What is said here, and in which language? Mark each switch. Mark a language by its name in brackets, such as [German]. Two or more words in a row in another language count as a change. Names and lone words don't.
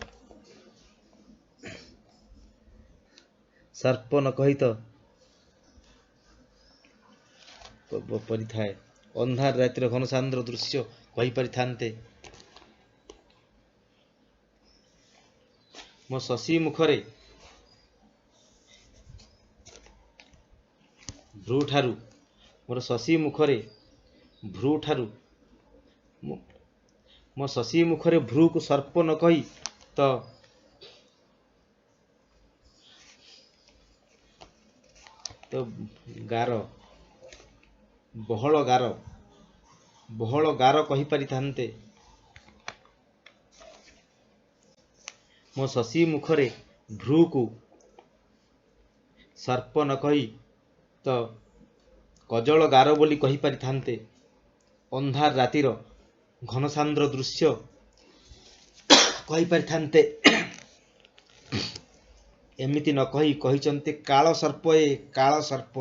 [Odia] ସର୍ପ ନ କହି ତୋ ପରି ଥାଏ ଅନ୍ଧାର ରାତିର ଘନସାନ୍ଦ୍ର ଦୃଶ୍ୟ କହି ପାରି ଥାନ୍ତେ ମୋ ଶଶୀ ମୁଖରେ ଭ୍ରୂ ଠାରୁ ମୋର ଶଶୀ ମୁଖରେ ଭ୍ରୂ ଠାରୁ ମୋ ଶଶୀ ମୁଖରେ ଭ୍ରୂ କୋ ସର୍ପ ନ କହି ତୋ ଗାର ବହଲ ଗାର କହି ପାରି ଥାନ୍ତେ ମୋ ଶଶୀ ମୁଖରେ ଭ୍ରୁକୁ ସର୍ପ ନ କହି ତ କଜଳ ଗାର ବୋଲି କହିପାରିଥାନ୍ତେ। ଅନ୍ଧାର ରାତିର ଘନସାନ୍ଦ୍ର ଦୃଶ୍ୟ କହିପାରିଥାନ୍ତେ। ଏମିତି ନ କହି କହିଛନ୍ତି କାଳ ସର୍ପ ଏ କାଳ ସର୍ପ।